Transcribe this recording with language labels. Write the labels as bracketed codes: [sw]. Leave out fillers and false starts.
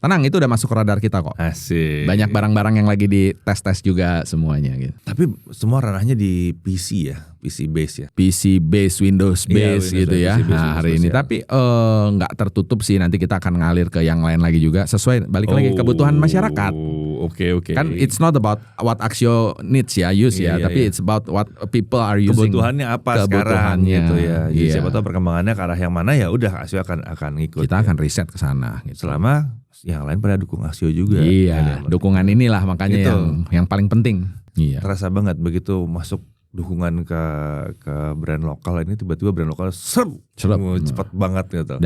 [id] Tenang, itu udah masuk radar kita kok. Asik. Banyak barang-barang yang lagi di tes juga semuanya gitu. Tapi semua ranahnya di PC ya, PC base ya. PC base, Windows base gitu ya. Nah hari ini, tapi nggak tertutup sih. Nanti kita akan ngalir ke yang lain lagi juga. Sesuai balik lagi kebutuhan masyarakat. Oke. [en] Kan it's not about what Axio needs ya, use tapi it's about what people are using. [id] Kebutuhannya apa sekarang gitu ya. Jadi siapa tahu perkembangannya ke arah yang mana ya udah Axio akan ngikut. Kita akan riset ke sana gitu. Selama yang lain pada dukung Axio juga. Iya, dukungan inilah makanya gitu. yang paling penting. Iya. Terasa banget begitu masuk dukungan ke brand lokal ini, tiba-tiba brand lokal cepat banget gitu.